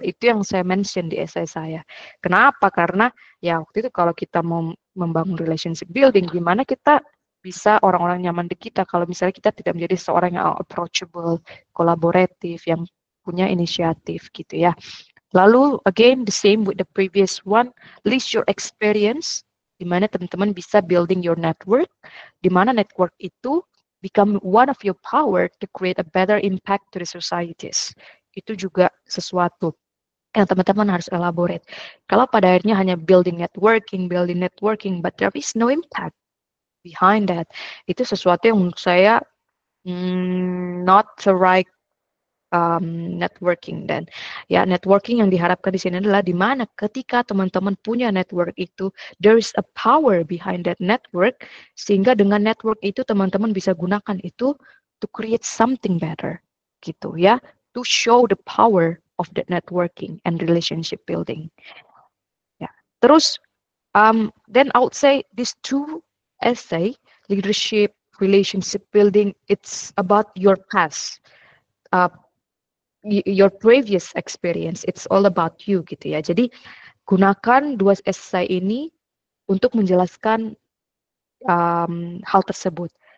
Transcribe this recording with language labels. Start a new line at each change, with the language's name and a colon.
Indonesian: Itu yang saya mention di essay saya. Kenapa? Karena ya waktu itu kalau kita mau membangun relationship building, gimana kita bisa orang-orang nyaman di kita kalau misalnya kita tidak menjadi seorang yang approachable, kolaboratif, yang punya inisiatif gitu ya. Lalu
English: again the same with the previous one, list your experience,
Indonesian: di mana teman-teman bisa
English: building your network,
Indonesian: di mana network itu
English: become one of your power to create a better impact to the societies.
Indonesian: Itu juga sesuatu yang teman-teman harus elaborate. Kalau pada akhirnya hanya
English: building networking, but there is no impact behind that,
Indonesian: itu sesuatu yang menurut saya
English: not the right networking.
Indonesian: Dan ya networking yang diharapkan di sini adalah di mana ketika teman-teman punya network itu,
English: there is a power behind that network,
Indonesian: sehingga dengan network itu teman-teman bisa gunakan itu
English: to create something better
Indonesian: gitu ya,
English: to show the power of that networking and relationship building.
Indonesian: Ya, terus
English: then I would say these two essay, leadership, relationship building, it's about your past. Your previous experience, it's all about you
Indonesian: gitu ya. Jadi gunakan dua essay ini untuk menjelaskan hal tersebut.